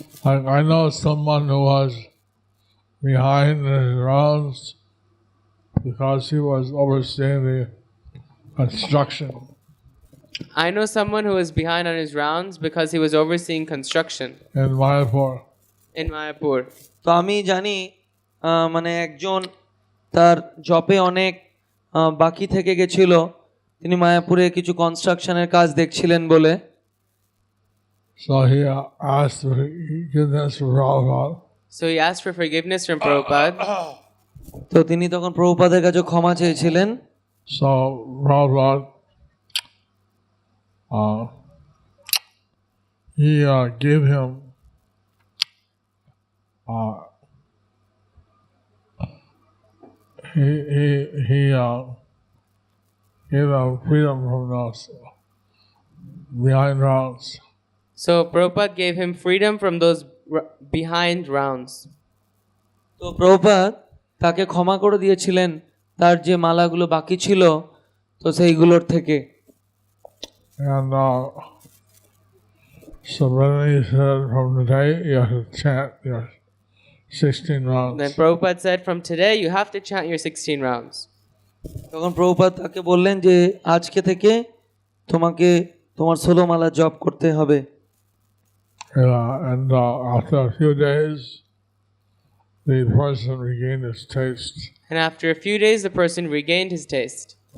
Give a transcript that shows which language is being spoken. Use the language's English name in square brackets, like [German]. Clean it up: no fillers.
[English] I know someone who was behind his rounds because he was overseeing the construction. I know someone who was behind on his rounds because he was overseeing construction In Mayapur. in Mayapur. [Bangla] তো আমি জানি মানে একজন তার জবে অনেক বাকি থেকে গেছিল, তিনি মায়াপুরে কিছু কনস্ট্রাকশনের কাজ দেখছিলেন বলে, [English] So he asked for forgiveness from Prabhupada. So he asked for forgiveness from Prabhupada, [Bangla] তো তিনি তখন প্রভুপাদের কাছে ক্ষমা চেয়েছিলেন। [English] So Prabhupada, he gave him he gave him freedom from those behind rounds. So Prabhupada gave him freedom from those behind rounds. [Bangla] তো প্রভুপাদ তাকে ক্ষমা করে দিয়েছিলেন তার যে মালাগুলো বাকি ছিল তো সেইগুলোর থেকে। [English] And so then he said, from today you have to chant your 16 rounds. Then Prabhupada said, from today you have to chant your 16 rounds. [Bangla] তখন প্রভুপাদ তাকে বললেন যে আজকে থেকে তোমাকে তোমার 16 মালা জপ করতে হবে। [English] And after a few days, the person regained his taste. And after a few days, the person regained his taste.